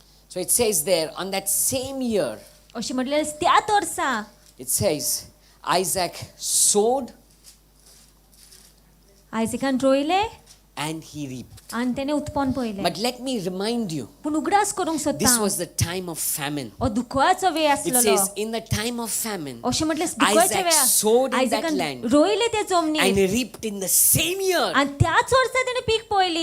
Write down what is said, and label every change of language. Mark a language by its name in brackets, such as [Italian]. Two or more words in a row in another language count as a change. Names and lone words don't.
[English] So it says there, on that same year, [Konkani] अशें म्हटलें त्याच वर्सा [English] it says, Isaac sowed [Konkani] आयजेकान रोयले [English] and he reaped. [Konkani] आनी तेणें उत्पन्न पळयलें. [English] But let me remind you, [Konkani] पूण उगडास करूंक सोदता [English] this [Konkani] हांव. [English] was the time of famine. [Konkani] हो दुखवाचो वेळ [English] It [Konkani] आसलेलो. [English] says, in the time of famine, [Konkani] अशें म्हटलें दुखवाच्या [English] Isaac [Konkani] वेळार [English] sowed in that [Konkani] आयजेकान [English] land [Konkani] रोयले ते [English] and [Konkani] जमनीर [English] reaped in the same year. [Konkani] आनी त्याच वर्सा तेणें पीक पळयली.